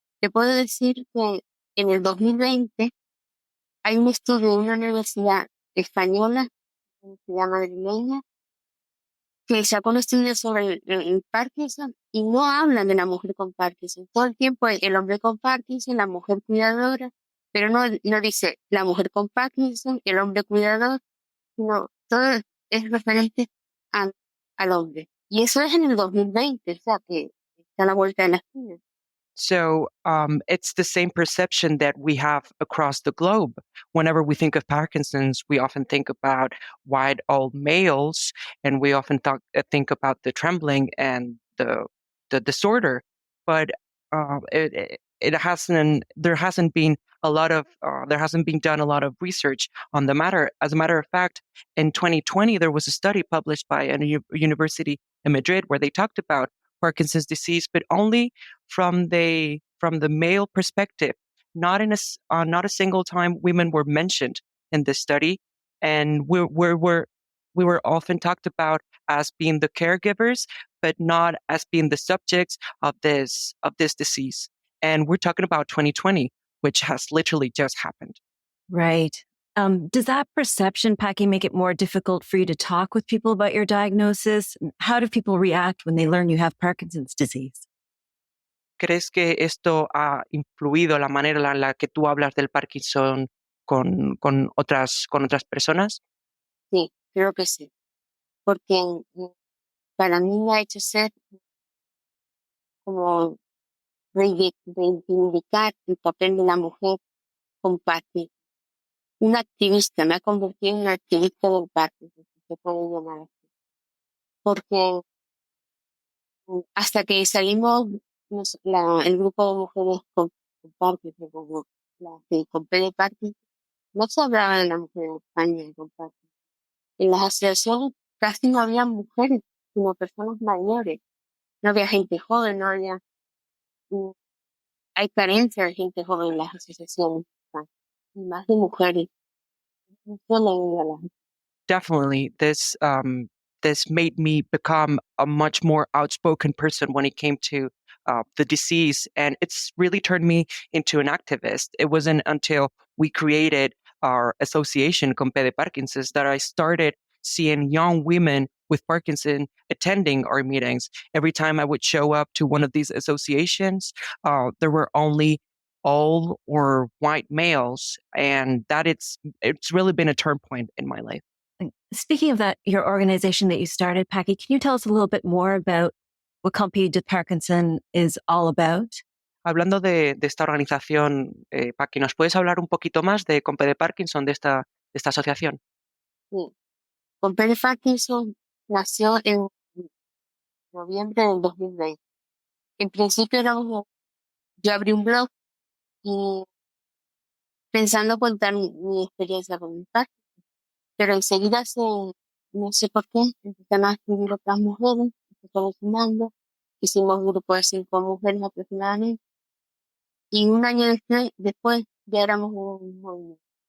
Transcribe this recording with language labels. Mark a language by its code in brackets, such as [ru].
[es] Te puedo decir que en el 2020 hay un estudio de una universidad española, universidad madrileña, que sacó un estudio sobre el Parkinson y no hablan de la mujer con Parkinson. Todo el tiempo el hombre con Parkinson, la mujer cuidadora, pero no dice la mujer con Parkinson, el hombre cuidador, sino todo es referente a- al hombre. Y eso es en el 2020, o sea que está a la vuelta de la esquina. [en] So it's the same perception that we have across the globe. Whenever we think of Parkinson's, we often think about white old males, and we often think about the trembling and the disorder. But it hasn't. There hasn't been a lot of. There hasn't been done a lot of research on the matter. As a matter of fact, in 2020, there was a study published by a university in Madrid where they talked about Parkinson's disease, but only from the male perspective. Not a single time women were mentioned in this study, and we were often talked about as being the caregivers, but not as being the subjects of this disease. And we're talking about 2020, which has literally just happened. Right. Does that perception, Paki, make it more difficult for you to talk with people about your diagnosis? How do people react when they learn you have Parkinson's disease? [es] ¿Crees que esto ha influido la manera en la que tú hablas del Parkinson con otras personas? Sí, creo que sí. Porque para mí me ha hecho ser como reivindicar el papel de la mujer con Parkinson. Una activista, me ha convertido en una activista del Parkinson, si se puede llamar así. Porque hasta que salimos el grupo de mujeres con Parkinson, como con P de Parkinson, no se hablaba de la mujer en España con Parkinson. En las asociaciones casi no había mujeres, sino personas mayores. No había gente joven, no había... mm, Hay carencia de gente joven en las asociaciones, y más de mujeres. No suelen ir a las... [en] Definitely, this made me become a much more outspoken person when it came to the disease, and it's really turned me into an activist. It wasn't until we created our association Compe de Parkinson's that I started seeing young women with Parkinson attending our meetings. Every time I would show up to one of these associations, there were only old or white males, and that it's really been a turn point in my life. Speaking of that, your organization that you started, Paki, can you tell us a little bit more about what Compete de Parkinson is all about? [es] Hablando de esta organización, Paqui, ¿nos puedes hablar un poquito más de Compe de Parkinson, de esta asociación? Sí. Con P de Parkinson nació en noviembre del 2020. En principio yo abrí un blog y pensando contar mi experiencia con mi padre, pero enseguida no sé por qué, empezaron a escribir otras mujeres, se fueron sumando, hicimos un grupo de 5 mujeres aproximadamente, y un año después ya éramos un movimiento.